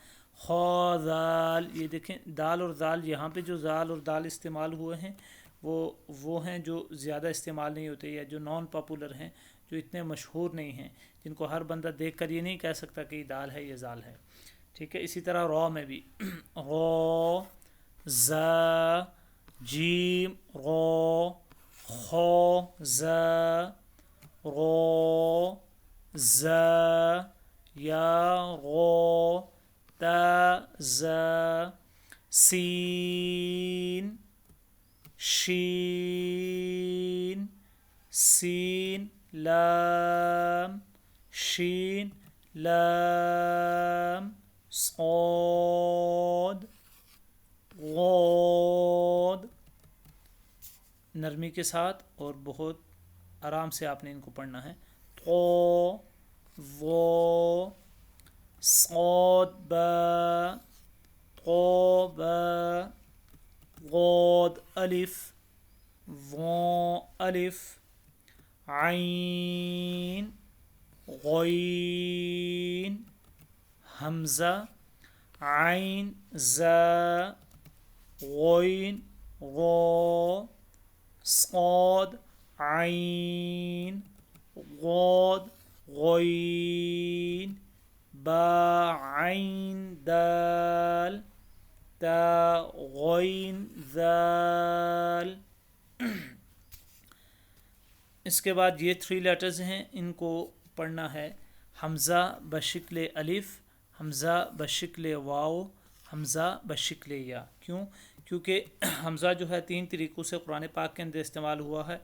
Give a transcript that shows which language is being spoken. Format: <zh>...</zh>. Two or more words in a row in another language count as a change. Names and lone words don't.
<ur>خو ذال، یہ دیکھیں دال اور ذال، یہاں پہ جو ذال اور دال استعمال ہوئے ہیں وہ ہیں جو زیادہ استعمال نہیں ہوتے یا جو نان پاپولر ہیں جو اتنے مشہور نہیں ہیں جن کو ہر بندہ دیکھ کر یہ نہیں کہہ سکتا کہ یہ دال ہے یہ ذال ہے. ٹھیک ہے. اسی طرح رو میں بھی رو ز جیم رو خو ز رو ز یا غو تا ز سین شین سین لام شین لام صاد غود. نرمی کے ساتھ اور بہت آرام سے آپ نے ان کو پڑھنا ہے. تو وہ صاد با تو با غود الف وہ الف عین غین حمزہ عین زا غین غو صاد عین غود غین با عین دال تا غین ذال. اس کے بعد یہ 3 لیٹرز ہیں، ان کو پڑھنا ہے. حمزہ بشکل الف، حمزہ بشکل واو، حمزہ بشکل یا. کیونکہ حمزہ جو ہے 3 طریقوں سے قرآن پاک کے اندر استعمال ہوا ہے.</ur>